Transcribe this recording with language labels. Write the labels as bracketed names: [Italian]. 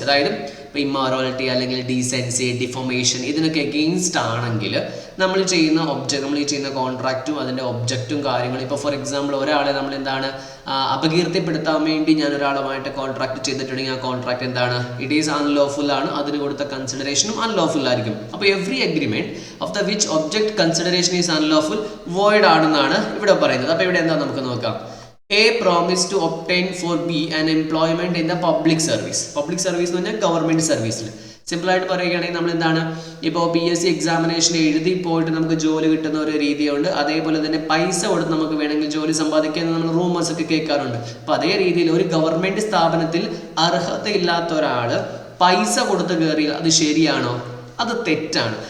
[Malayalam] അതായത് ഇപ്പോൾ ഇമ്മോറാലിറ്റി അല്ലെങ്കിൽ ഡീസെൻസി, ഡിഫോമേഷൻ ഇതിനൊക്കെ എഗെയിൻസ്റ്റ് ആണെങ്കിൽ നമ്മൾ ഈ ചെയ്യുന്ന കോൺട്രാക്റ്റും അതിൻ്റെ ഒബ്ജക്റ്റും കാര്യങ്ങളും, ഇപ്പോൾ ഫോർ എക്സാമ്പിൾ ഒരാളെ നമ്മൾ എന്താണ് അപകീർത്തിപ്പെടുത്താൻ വേണ്ടി ഞാൻ ഒരാളുമായിട്ട് കോൺട്രാക്ട് ചെയ്തിട്ടുണ്ടെങ്കിൽ ആ കോൺട്രാക്ട് എന്താണ്? [English] it is unlawful [Malayalam] ആണ്. അതിന് കൊടുത്ത കൺസിഡറേഷനും അൺലോഫുൾ ആയിരിക്കും. [English] അപ്പോൾ every agreement of the which object consideration is unlawful void [Malayalam] ആണെന്നാണ് ഇവിടെ പറയുന്നത്. അപ്പോൾ ഇവിടെ എന്താ നമുക്ക് നോക്കാം. [English] A promise to obtain for B an employment in the public service. [Malayalam] Public service എന്ന് പറഞ്ഞാൽ ഗവൺമെൻറ് സർവീസിൽ. സിമ്പിളായിട്ട് പറയുകയാണെങ്കിൽ നമ്മൾ എന്താണ്, ഇപ്പോൾ PSC എക്സാമിനേഷൻ എഴുതി പോയിട്ട് നമുക്ക് ജോലി കിട്ടുന്ന ഒരു രീതിയുണ്ട്. അതേപോലെ തന്നെ പൈസ കൊടുത്ത് നമുക്ക് വേണമെങ്കിൽ ജോലി സമ്പാദിക്കാൻ നമ്മൾ റൂമേഴ്സ് ഒക്കെ കേൾക്കാറുണ്ട്. അപ്പോൾ അതേ രീതിയിൽ ഒരു ഗവൺമെൻറ് സ്ഥാപനത്തിൽ അർഹതയില്ലാത്ത ഒരാൾ പൈസ കൊടുത്ത് കയറിയാൽ അത് ശരിയാണോ? അത് തെറ്റാണ്.